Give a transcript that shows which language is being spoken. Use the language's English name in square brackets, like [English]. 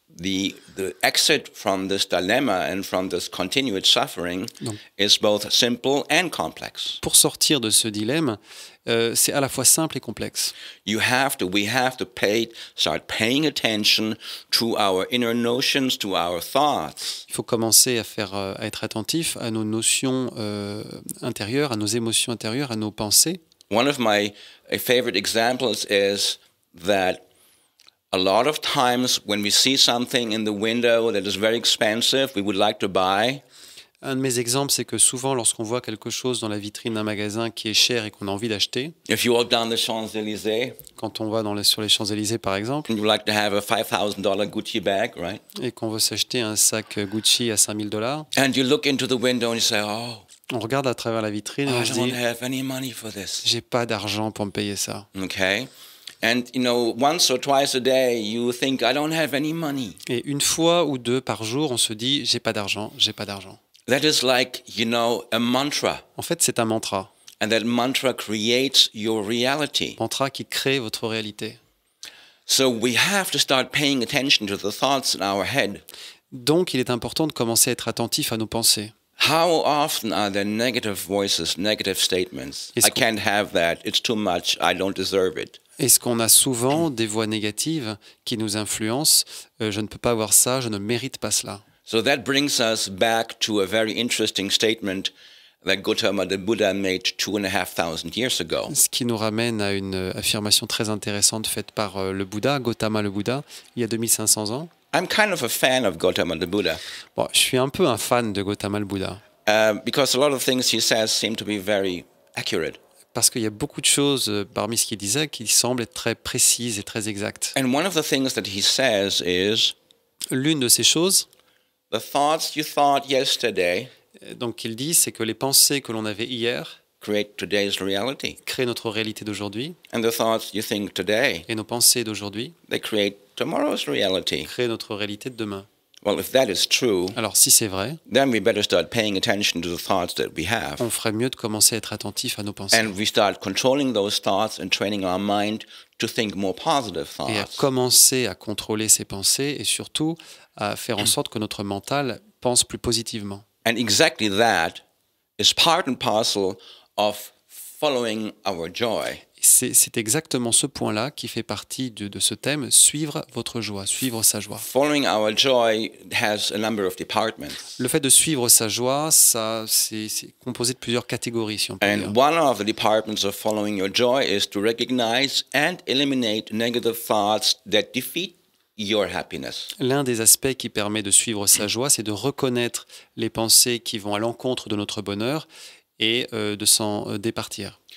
[English] the exit from this dilemma and from this continued suffering [French] Donc, [English] is both simple and complex. [French] pour sortir de ce dilemme, c'est à la fois simple et complexe. [English] We have to start paying attention to our inner notions, to our thoughts. [French] Il faut commencer à être attentif à nos notions intérieures, à nos émotions intérieures, à nos pensées. [English] One of my favorite examples is that a lot of times when we see something in the window that is very expensive, we would like to buy. [French] Un de mes exemples, c'est que souvent, lorsqu'on voit quelque chose dans la vitrine d'un magasin qui est cher et qu'on a envie d'acheter, [English] If you walk down the Champs-Élysées [French] quand on va sur les Champs-Élysées par exemple, [English] and you like to have a $5,000 Gucci bag, right? [French] et qu'on veut s'acheter un sac Gucci à 5 000 $, [English] And you look into the window and you say, oh, [French] on regarde à travers la vitrine et on [English] I [French] se [English] don't [French] dit [English] have any money for this. [French] j'ai pas d'argent pour me payer ça. [English] Okay? And, once or twice a day, you think, I don't have any money. [French] Et une fois ou deux par jour, on se dit j'ai pas d'argent, j'ai pas d'argent. [English] That is like, a mantra. [French] En fait, c'est un mantra. [English] And that mantra creates your reality. [French] Mantra qui crée votre réalité. [English] So we have to start paying attention to the thoughts in our head. [French] Donc, il est important de commencer à être attentif à nos pensées. [English] How often are there negative voices, negative statements? [French] Est-ce [English] I can't have that. It's too much. I don't deserve it. [French] Est-ce qu'on a souvent des voix négatives qui nous influencent? Je ne peux pas avoir ça, je ne mérite pas cela. [English] So that brings us back to a very interesting statement that Gautama the Buddha made 2,500 years ago. [French] Ce qui nous ramène à une affirmation très intéressante faite par le Bouddha, Gautama le Bouddha, il y a 2500 ans. [English] I'm kind of a fan of Gautama the Buddha [French] Bon, je suis un peu un fan de Gautama le Bouddha, [English] because a lot of things he says seem to be very accurate. [French] parce qu'il y a beaucoup de choses parmi ce qu'il disait qui semblent être très précises et très exactes. [English] And one of the things that he says is, [French] L'une de ces choses, [English] the thoughts you thought yesterday [French] donc il dit, c'est que les pensées que l'on avait hier [English] create today's reality. [French] créent notre réalité d'aujourd'hui, [English] And the thoughts you think today, [French] et nos pensées d'aujourd'hui [English] they create tomorrow's reality. [French] créent notre réalité de demain. [English] Well, if that is true, [French] Alors si c'est vrai, [English] then we better start paying attention to the thoughts that we have. [French] on ferait mieux de commencer à être attentif à nos pensées [English] And we start controlling those thoughts and training our mind to think more positive [French] et à [English] thoughts. [French] commencer à contrôler ces pensées et surtout à faire en sorte que notre mental pense plus positivement. [English] And exactly that is part and parcel of following our joy. [French] C'est exactement ce point-là qui fait partie de ce thème, suivre votre joie, suivre sa joie. [English] Following our joy has a number of departments. [French] Le fait de suivre sa joie, c'est composé de plusieurs catégories, si on peut dire. [English] And one of the departments of following your joy is to recognize and eliminate negative thoughts that defeat your happiness. [French] L'un des aspects qui permet de suivre sa joie, c'est de reconnaître les pensées qui vont à l'encontre de notre bonheur et de s'en départir.